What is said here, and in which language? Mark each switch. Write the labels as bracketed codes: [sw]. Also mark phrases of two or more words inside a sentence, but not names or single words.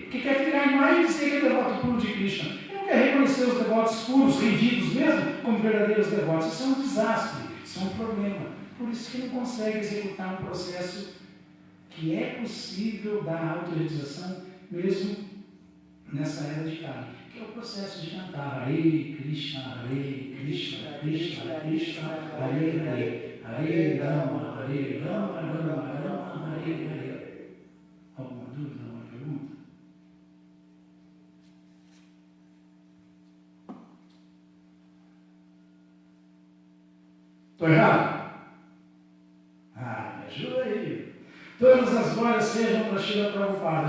[pt] Porque quer ficar em mais e dizer que é devoto puro de Krishna. Ele não quer reconhecer os devotos puros, rendidos mesmo, como verdadeiros devotos. Isso é um desastre, isso é um problema. Por isso que não consegue executar um processo que é possível da autorrealização mesmo nessa era de Kali, que é o processo de cantar Hare Krishna, Hare Krishna, Krishna Krishna, Hare Hare, Hare Rama, Hare Rama, Rama Rama, Hare Hare. Alguma dúvida, alguma pergunta? Estou errado? Me ajuda aí. Todas as glórias sejam para Srila Prabhupada.